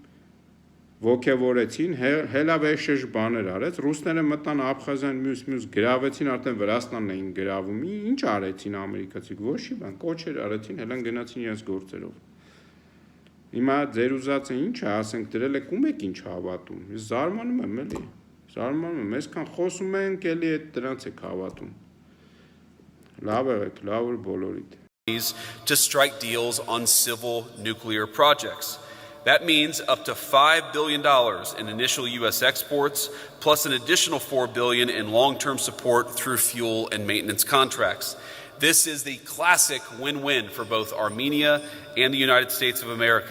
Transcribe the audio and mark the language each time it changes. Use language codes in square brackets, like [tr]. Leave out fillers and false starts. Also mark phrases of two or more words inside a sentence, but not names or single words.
[hy] ոգևորեցին, հելավեշեշ բաներ արեց, ռուսները մտան Աբխազիան մյուս գրավեցին, արդեն Վրաստանն էին գրավում, ինչ արեցին ամերիկացիք, ոչի բան, կոչեր արեցին, հելան գնացին իրենց գործերով։ Հիմա ձեր ուզածը ինչ է, ասենք դրել եք ում եք ինչ հավատում։ Ես զարմանում եմ, էլի։ Զարմանում եմ, այսքան խոսում ենք, էլի այդ դրանց եք havատում։ Լավ եղեք, լավ որ բոլորիդ։ [en] To strike deals on civil nuclear projects. That means up to $5 billion in initial U.S. exports, plus an additional $4 billion in long-term support through fuel and maintenance contracts. This is the classic win-win for both Armenia and the United States of America.